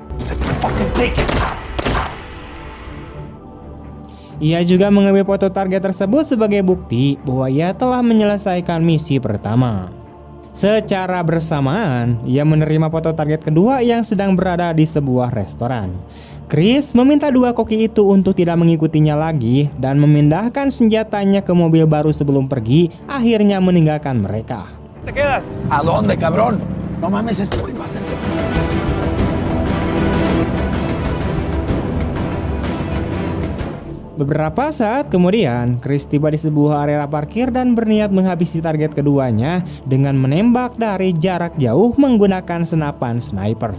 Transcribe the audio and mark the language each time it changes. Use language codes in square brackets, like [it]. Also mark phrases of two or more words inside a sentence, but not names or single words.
[id] Ia juga mengambil foto target tersebut sebagai bukti bahwa ia telah menyelesaikan misi pertama. Secara bersamaan, ia menerima foto target kedua yang sedang berada di sebuah restoran. Chris meminta dua koki itu untuk tidak mengikutinya lagi dan memindahkan senjatanya ke mobil baru sebelum pergi, akhirnya meninggalkan mereka. [es] ¿A dónde, cabrón? No mames, este güey va a hacer. [id] Beberapa saat kemudian, Chris tiba di sebuah area parkir dan berniat menghabisi target keduanya dengan menembak dari jarak jauh menggunakan senapan sniper.